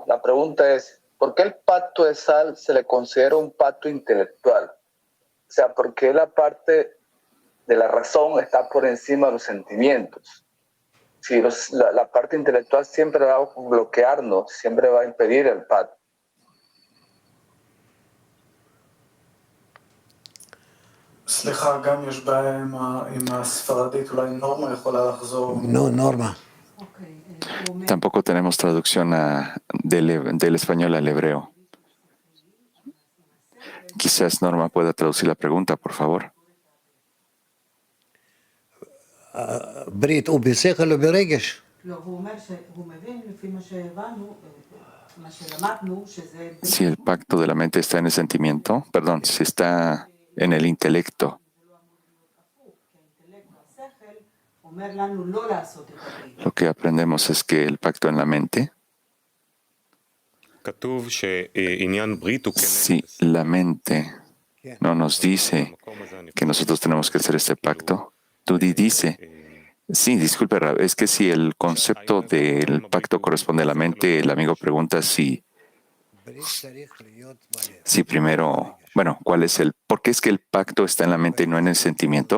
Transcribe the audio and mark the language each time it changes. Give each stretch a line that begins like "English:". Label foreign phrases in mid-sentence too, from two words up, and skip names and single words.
Spanish: La pregunta es, ¿por qué el pacto de sal se le considera un pacto intelectual? O sea, ¿por qué la parte de la razón está por encima de los sentimientos? Si la parte intelectual siempre va a bloquearnos, siempre va a impedir el pacto.
Hebrew: סליחה, גם יש בעיה עם הספרדית, אולי נורמה יכולה לחזור.
Spanish: No, Norma. Tampoco tenemos traducción del español al hebreo. Quizás Norma pueda traducir la pregunta, por favor.
Hebrew: ברית הוא בשכל או ברגש? לא, הוא אומר שהוא מבין לפי מה שהבנו, מה שלמדנו, שזה...
Spanish: Si el pacto de la mente está en el sentimiento, perdón, si está en el intelecto,
Hebrew: אומר לנו לא לעשות את הברית.
Spanish: lo que aprendemos es que el pacto en la mente,
Hebrew: כתוב שעניין ברית הוא
Spanish: si la mente no nos dice que nosotros tenemos que hacer este pacto, Tudi dice, sí, disculpe, Rab, es que si el concepto del pacto corresponde a la mente, el amigo pregunta si primero, bueno, ¿por qué es que el pacto está en la mente y no en el sentimiento?